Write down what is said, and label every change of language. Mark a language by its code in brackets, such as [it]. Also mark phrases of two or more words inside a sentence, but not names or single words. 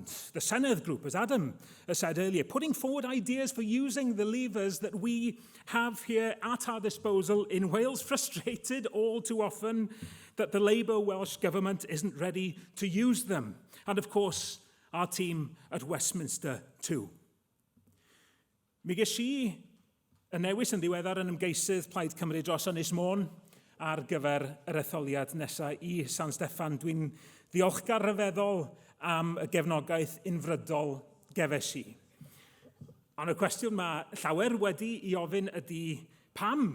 [en] The Senedd group, as Adam has said earlier, putting forward ideas for using the levers that we have here at our disposal in Wales, frustrated all too often that the Labour Welsh Government isn't ready to use them. And of course, our team at Westminster too. [cy] Mi ges i y newis yn ddiweddar yn ymgeisydd Plaid Cymru dros Ynys Mon ar gyfer yr etholiad nesaf i San Steffan. Dwi'n ddiolchgar rhyfeddol am y gefnogaeth unfrydol gefes i. Ond y cwestiwn mae llawer wedi i ofyn ydy pam?